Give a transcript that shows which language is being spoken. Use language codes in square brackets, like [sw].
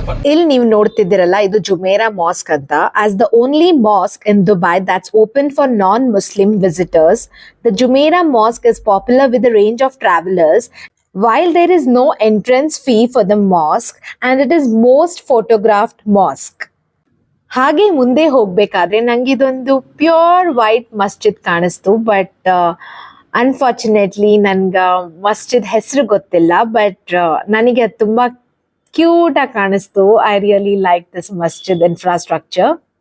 [kn] ಇಲ್ಲಿ ನೀವು ನೋಡ್ತಿದ್ದೀರಲ್ಲ, ಇದು ಜುಮೇರಾ ಮಾಸ್ಕ್ ಅಂತ. [en] As the only mosque in Dubai that's open for non-Muslim visitors, the Jumeirah Mosque is popular with a range of travelers. While there is no entrance fee for the mosque and it is most photographed mosque. [kn] ಹಾಗೆ ಮುಂದೆ ಹೋಗ್ಬೇಕಾದ್ರೆ ನಂಗೆ ಇದೊಂದು pure white ಮಸ್ಜಿದ್ ಕಾಣಿಸ್ತು, but unfortunately ನನ್ಗೆ ಮಸ್ಜಿದ್ ಹೆಸರು ಗೊತ್ತಿಲ್ಲ, but ನನಗೆ ಅದು ತುಂಬ ಕ್ಯೂಟಾಗಿ ಕಾಣಿಸ್ತು. [en] I really like this masjid infrastructure.